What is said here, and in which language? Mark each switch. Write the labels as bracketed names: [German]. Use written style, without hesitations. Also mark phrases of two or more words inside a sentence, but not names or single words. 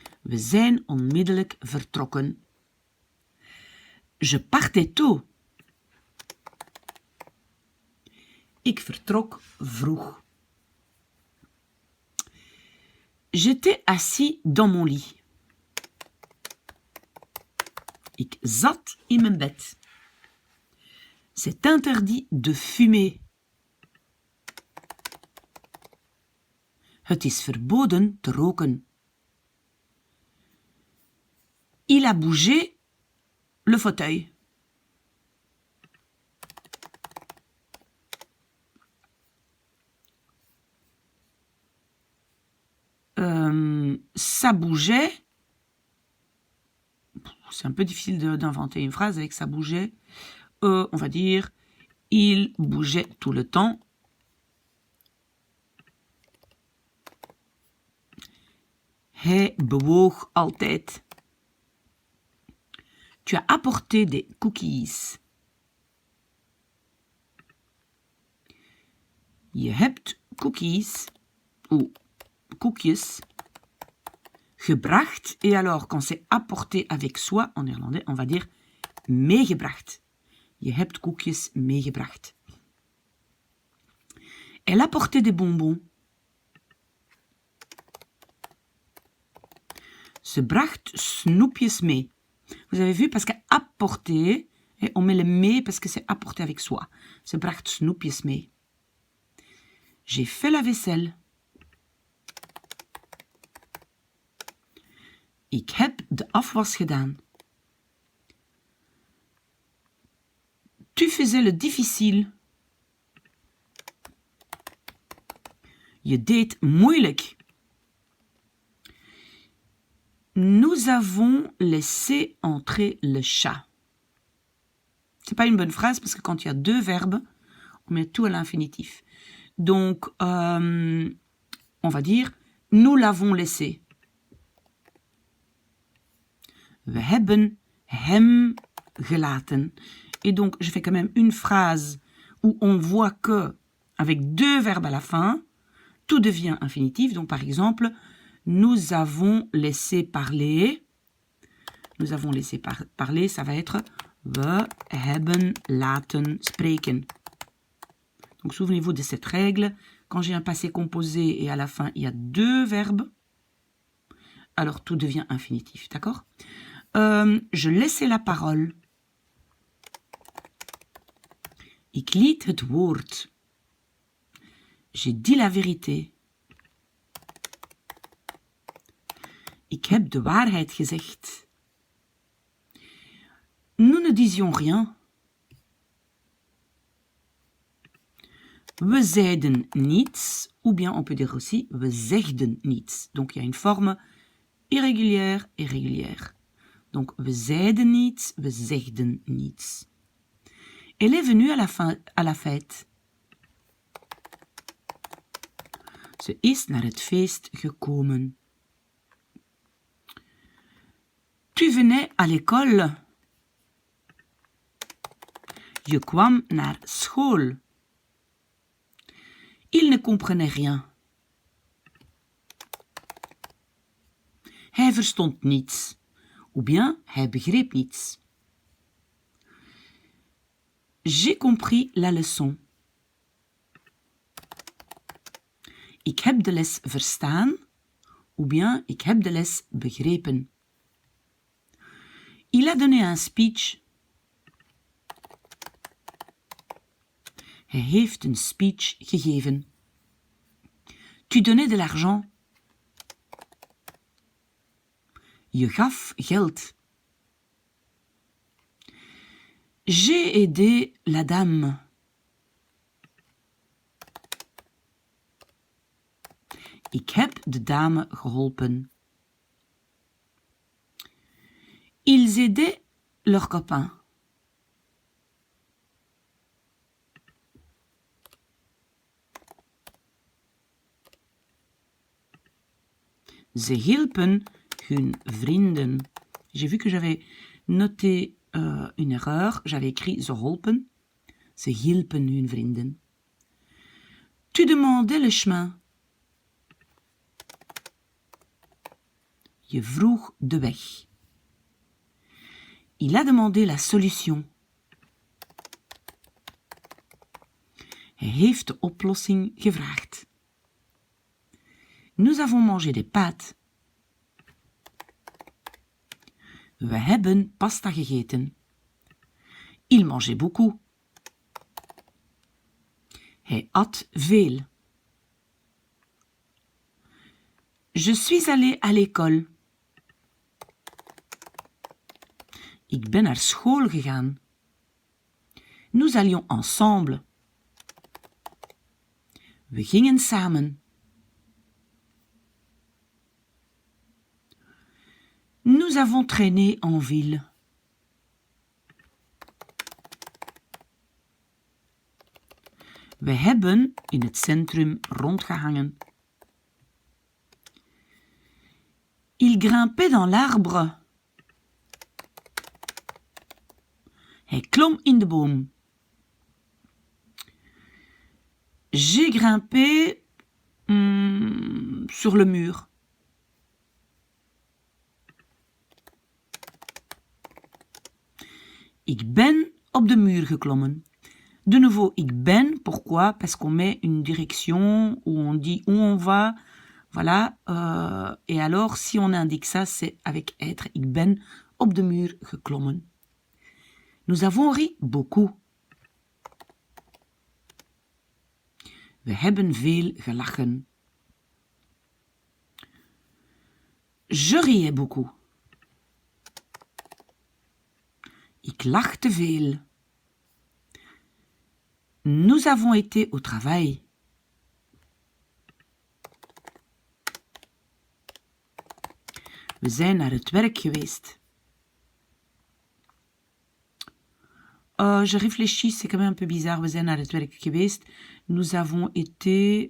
[Dutch] We zijn onmiddellijk vertrokken. [French] Je partais tôt. [Dutch] Ik vertrok vroeg. [French] J'étais assis dans mon lit. [Dutch] Ik zat in mijn bed. [French] C'est interdit de fumer. [Dutch] Het is verboden te roken. [French] Il a bougé le fauteuil. Ça bougeait. C'est un peu difficile d'inventer une phrase avec ça bougeait. On va dire, il bougeait tout le temps. [Dutch] Hij bewoog altijd. [French] Tu as apporté des cookies. [Dutch] Je hebt cookies ou koekjes gebracht. [French] Et alors, quand c'est apporté avec soi, en néerlandais, on va dire meegebracht. [Dutch] Je hebt koekjes meegebracht. [French] Elle apportait des bonbons. [Dutch] Ze bracht snoepjes mee. [French] Vous avez vu, parce qu'apporter, on met le mee parce que c'est apporté avec soi. [Dutch] Ze bracht snoepjes mee. [French] J'ai fait la vaisselle. [Dutch] Ik heb de afwas gedaan. [French] Tu faisais le difficile. [Dutch] Je deed moeilijk. [French] Nous avons laissé entrer le chat. C'est pas une bonne phrase parce que quand il y a deux verbes, on met tout à l'infinitif. Donc, on va dire, nous l'avons laissé. [Dutch] We hebben hem gelaten. [French] Et donc, je fais quand même une phrase où on voit que, avec deux verbes à la fin, tout devient infinitif. Donc, par exemple, nous avons laissé parler. Nous avons laissé parler, ça va être [Dutch] we hebben laten spreken. [French] Donc, souvenez-vous de cette règle. Quand j'ai un passé composé et à la fin, il y a deux verbes, alors tout devient infinitif, d'accord? Je laissais la parole. [Dutch] Ik liet het woord. [French] J'ai dit la vérité. [Dutch] Ik heb de waarheid gezegd. [French] Nous ne disions rien. [Dutch] We zeiden niets, [French] ou bien on peut dire aussi [Dutch] we zegden niets. [French] Donc il y a une forme irrégulière et régulière. [Dutch] Donc we zeiden niets, we zegden niets. [French] Elle est venue à la fête. [Dutch] Ze is naar het feest gekomen. [French] Tu venais à l'école. [Dutch] Je kwam naar school. [French] Il ne comprenait rien. [Dutch] Hij verstond niets. [French] Ou bien, [Dutch] hij begreep niets. [French] J'ai compris la leçon. [Dutch] Ik heb de les verstaan. [French] Ou bien, [Dutch] ik heb de les begrepen. [French] Il a donné un speech. [Dutch] Hij heeft een speech gegeven. [French] Tu donnais de l'argent. [Dutch] Je gaf geld. [French] J'ai aidé la dame. [Dutch] Ik heb de dame geholpen. [French] Ils aidaient leurs copains. [Dutch] Ze hielpen hun vrienden. [French] J'ai vu que j'avais noté une erreur. J'avais écrit [Dutch] ze holpen. Ze hielpen hun vrienden. [French] Tu demandais le chemin. [Dutch] Je vroeg de weg. [French] Il a demandé la solution. [Dutch] Hij heeft de oplossing gevraagd. [French] Nous avons mangé des pâtes. [Dutch] We hebben pasta gegeten. [French] Il mangeait beaucoup. [Dutch] Hij at veel. [French] Je suis allé à l'école. [Dutch] Ik ben naar school gegaan. [French] Nous allions ensemble. [Dutch] We gingen samen. [French] Nous avons traîné en ville. [Dutch] We hebben in het centrum rondgehangen. [French] Il grimpait dans l'arbre. [Dutch] Hij klom in de boom. [French] J'ai grimpé sur le mur. [Dutch] Ik ben op de muur geklommen. [French] De nouveau, [Dutch] ik ben, [French] pourquoi? Parce qu'on met une direction où on dit où on va. Voilà. Et alors, si on indique ça, c'est avec être. [Dutch] Ik ben op de muur geklommen. [French] Nous avons ri beaucoup. [Dutch] We hebben veel gelachen. [French] Je riais beaucoup. [Dutch] Ik lachte veel. [French] Nous avons été au travail. [Dutch] We zijn naar het werk geweest. [French] Je réfléchis, c'est quand même un peu bizarre. [Dutch] We zijn naar het werk geweest. [French] Nous avons été...